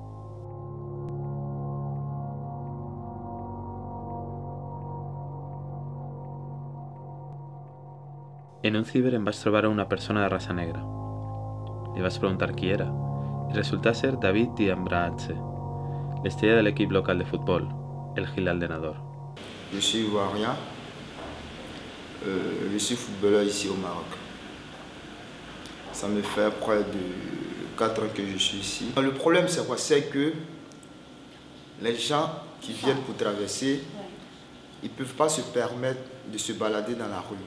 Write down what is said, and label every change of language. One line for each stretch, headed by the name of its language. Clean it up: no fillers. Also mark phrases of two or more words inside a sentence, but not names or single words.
Catalan: En un ciber em vaig trobar a una persona de raça negra. Li vaig preguntar qui era i resultà ser David Diambraatse, l'estrella de l'equip local de futbol, el Hilal de Nador.
French: Je suis ivoirien, je suis footballeur ici au Maroc. Ça me fait près de 4 ans que je suis ici. Le problème c'est quoi? C'est que les gens qui viennent pour traverser, ils ne peuvent pas se permettre de se balader dans la rue.